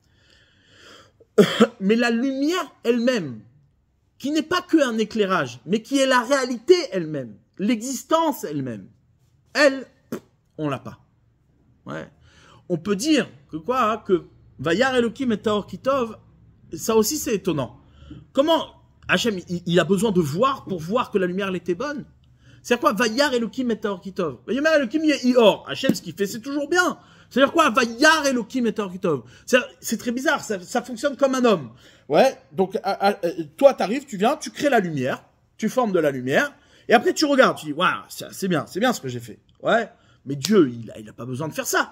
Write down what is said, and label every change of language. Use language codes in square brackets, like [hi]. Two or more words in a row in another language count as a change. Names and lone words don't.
[fr] Mais la lumière elle-même, qui n'est pas qu'un éclairage, mais qui est la réalité elle-même, l'existence elle-même, elle, on l'a pas. Ouais. On peut dire que quoi, hein, que [he] וירא אלוהים את האור כי טוב, [fr] ça aussi c'est étonnant. Comment Hachem, il a besoin de voir pour voir que la lumière elle était bonne? C'est quoi [he] וירא אלוהים את האור כי טוב? וירא אלוהים אור. [fr] Hachem, ce qu'il fait, c'est toujours bien. C'est-à-dire quoi [he] וירא אלוהים את האור כי טוב. [fr] C'est très bizarre, ça fonctionne comme un homme. Ouais, donc toi t'arrives, tu viens, tu crées la lumière, tu formes de la lumière, et après tu regardes, tu dis, waouh, c'est bien ce que j'ai fait. Ouais, mais Dieu, il a pas besoin de faire ça.